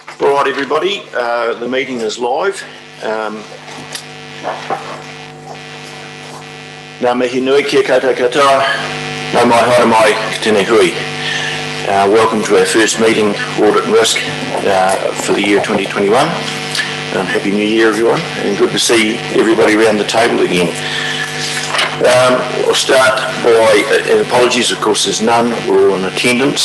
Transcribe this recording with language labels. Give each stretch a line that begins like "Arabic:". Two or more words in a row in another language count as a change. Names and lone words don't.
English: All right, everybody, the meeting is live.
Māori: Ngā mihi nui kia koutou katoa, nau mai haere mai tēnei hui.
English: Welcome to our first meeting, Audit and Risk, for the year 2021. Happy New Year, everyone, and good to see everybody around the table again. I'll start by, and apologies, of course, there's none, we're all in attendance.